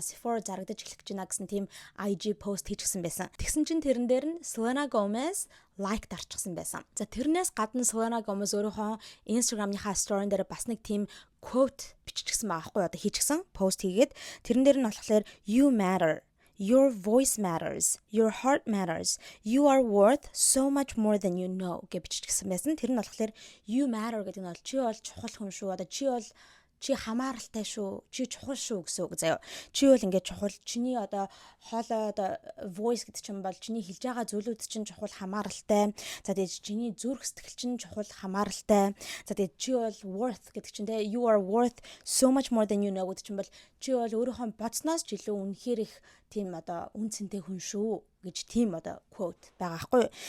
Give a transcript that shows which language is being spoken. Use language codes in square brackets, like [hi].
[mn] Sephora зарагдаж эхлэх гэж байна гэсэн тийм IG post хийчихсэн байсан. Тэгсэн чинь тэрэн дээр нь Selena Gomez лайк дарчихсан байсан. За тэрнээс гадна Selena Gomez өөрийнхөө Instagram-ийнхаа story дээр бас нэг тийм quote биччихсэн байгаа байхгүй юу одоо хийчихсэн post хийгээд тэрэн дээр нь болохоор [en] you matter. Your voice matters. Your heart matters. You are worth so much more than you know [mn] гэж биччихсэн байсан. Тэр нь болохоор [en] you matter [mn] гэдэг нь бол чи бол чухал хүн шүү. Одоо чи хамааралтай шүү. Чи чухал шүү гэсэн үг заяа. Чи бол ингээд чухал. Чиний одоо хоолой одоо voice гэдэг чинь бол чиний хэлж байгаа зүйлүүд чинь чухал хамааралтай. За тэгээд чиний зүрх сэтгэл чинь чухал хамааралтай. За тэгээд чи бол worth гэдэг чинь те [en] you are worth so much more than you know [mn] гэдэг чинь бол чи бол өөрийнхөө бодсноос ч илүү үнэхээр их тийм одоо үнцэнтэй хүн шүү гэж тийм одоо quote байгаа байхгүй.